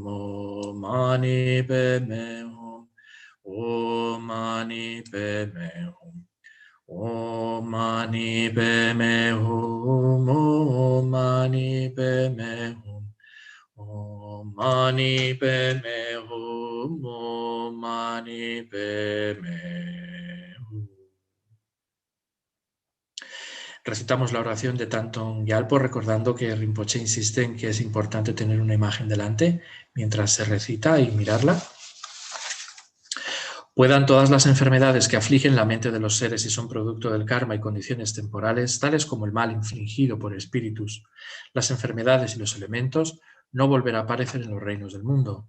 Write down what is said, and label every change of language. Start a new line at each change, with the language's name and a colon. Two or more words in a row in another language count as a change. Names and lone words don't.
Sanskrit: ॐ मणि पद्मे हूँ, ॐ मणि पद्मे हूँ, ॐ मणि पद्मे हूँ, ॐ मणि पद्मे हूँ, ॐ मणि पद्मे हूँ, ॐ मणि पद्मे हूँ.
Spanish: Recitamos la oración de Thangtong Gyalpo recordando que Rinpoche insiste en que es importante tener una imagen delante mientras se recita y mirarla. Puedan todas las enfermedades que afligen la mente de los seres y son producto del karma y condiciones temporales, tales como el mal infligido por espíritus, las enfermedades y los elementos, no volver a aparecer en los reinos del mundo.